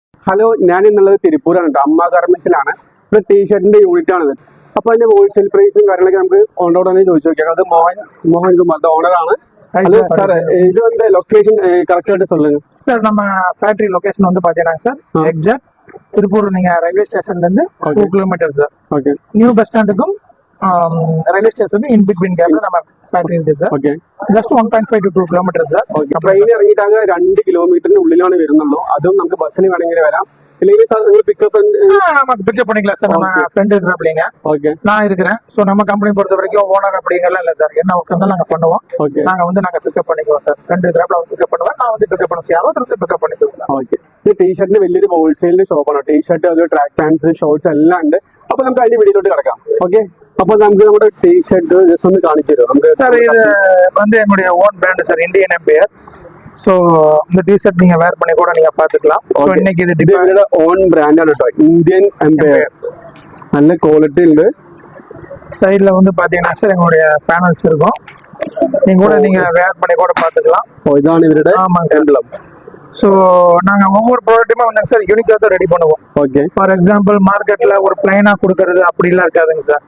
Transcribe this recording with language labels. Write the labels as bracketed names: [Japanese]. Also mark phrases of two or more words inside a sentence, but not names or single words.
[Malayalam] ഹലോ, ഞാൻ ഇന്നുള്ളത് തിരുപ്പൂരാണ് കേട്ടോ. അമ്മ ഗാർമെന്റ്സിലാണ്. ഇവിടെ ടീഷർട്ടിന്റെ യൂണിറ്റ് ആണിത്. അപ്പൊ അതിന്റെ [English] wholesale priceും [Malayalam] കാര്യങ്ങളൊക്കെ നമുക്ക് ഓണറോട് തന്നെ ചോദിച്ചു നോക്കിയാൽ. അത് മോഹൻ കുമാർ ഓണറാണ്. [Tamil] ஹலோ சார், இது வந்து [English] location correctஆக [Tamil] சொல்லுங்க சார். நம்ம [English] factory location [Tamil] வந்து பாத்தீங்கன்னா சார், எக்ஸாக்ட் திருப்பூர் நீங்க [English] railway stationல [Tamil] இருந்து 2 கிலோமீட்டர் சார். ஓகே. [English] new bus standக்கும் railway station in between gapல [Tamil] நம்ம [Malayalam] ഫാക്ടറി ഉണ്ട് സാർ. ഓക്കെ. [English] just 1.5 to 2 kilometers sir. [Malayalam] ട്രെയിൻ ഇറങ്ങിയിട്ടാകെ 2 കിലോമീറ്ററിന് ഉള്ളിലാണ് വരുന്നുള്ളൂ. അതും നമുക്ക് ബസ്സിന് വേണമെങ്കിൽ വരാം. [Tamil] இல்லையே சார், உங்களுக்கு பிக்கப் நமக்கு பிக்கப் பண்ணிக்கலாம் சார். நம்ம ஃப்ரெண்ட் இருக்கிற அப்படிங்க. ஓகே. நான் இருக்கிறேன். ஸோ நம்ம கம்பெனி பொறுத்த வரைக்கும் ஓனர் அப்படிங்கலாம் இல்லை சார். என்ன ஒர்க் இருந்தாலும் நாங்கள் பண்ணுவோம். ஓகே. நாங்கள் பிக்கப் பண்ணிக்குவோம் சார். ஃப்ரெண்ட் இருக்கிறப்ப அவர் பிக்கப் பண்ணுவேன், நான் வந்து பிக்கப் பண்ண யாரோ பிக்கப் பண்ணிக்குவோம் സാർ. [Malayalam] ഓക്കെ. ഈ ടീഷർട്ടിന് വലിയൊരു [English] wholesale shopആണ്. [Malayalam] ടീഷർട്ട്, അത് [English] track pants, [Malayalam] ഷോർട്സ് എല്ലാം ഉണ്ട്. അപ്പൊ നമുക്ക് അതിന്റെ വീഡിയോട്ട് കിടക്കാം. ഓക്കെ. അപ്പൊ നമുക്ക് നമ്മുടെ ടീഷർട്ട് ജസ്റ്റ് ഒന്ന് കാണിച്ചു തരും നമുക്ക് [Tamil] சார். இது வந்து என்னுடைய [English] own brand [Tamil] சார், இந்தியன் எம்பையர். சோ இந்த டி-ஷர்ட் நீங்க வேர் பண்ணி கூட நீங்க பாத்துக்கலாம். சோ இன்னைக்கு இது இவரோட [English] own brand [Malayalam] ആണ് ട്ടോ, ഇന്ത്യൻ എംപയർ. நல்ல குவாலிட்டி ഉണ്ട്. [Tamil] சைடுல வந்து பாத்தீங்கன்னா சார் எங்களுடைய பேனல்ஸ் இருக்கும். நீங்க வேர் பண்ணி கூட பாத்துக்கலாம். இதான் இவரோட எம்ப்ளம். ஸோ நாங்கள் ஒவ்வொரு ப்ராடக்ட்டுமே வந்து சார் யூனிக்காக தான் ரெடி பண்ணுவோம். ஓகே. [English] for example [Tamil] மார்க்கெட்டில் ஒரு பிளைனாக கொடுக்கறது அப்படிலாம் இருக்காதுங்க சார்.